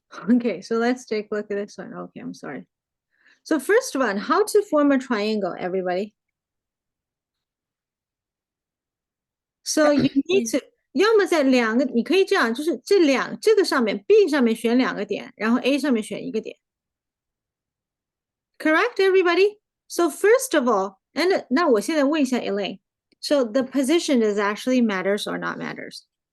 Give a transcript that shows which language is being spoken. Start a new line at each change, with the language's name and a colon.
English: Okay, so let's take a look at this one. Okay, I'm sorry. So first one, how to form a triangle, everybody? So you need to
Chinese: 要么在两个，你可以这样，就是这个上面 B 上面选2个点，然后 A 上面选1个点。
English: Correct, everybody? So first of all, and
Chinese: 那我现在问一下
English: Elaine. So the position is actually matters or not matters?